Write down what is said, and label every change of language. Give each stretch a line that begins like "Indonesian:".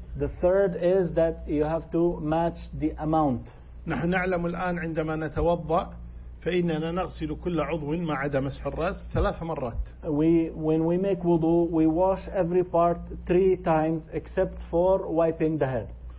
English: The third is that you have to match the amount.
Arabic: نحن نعلم الآن عندما نتوضأ فإننا نغسل كل عضو ما عدا مسح الرأس ثلاث مرات.
English: When we make wudu, we wash every part three times except for wiping the head.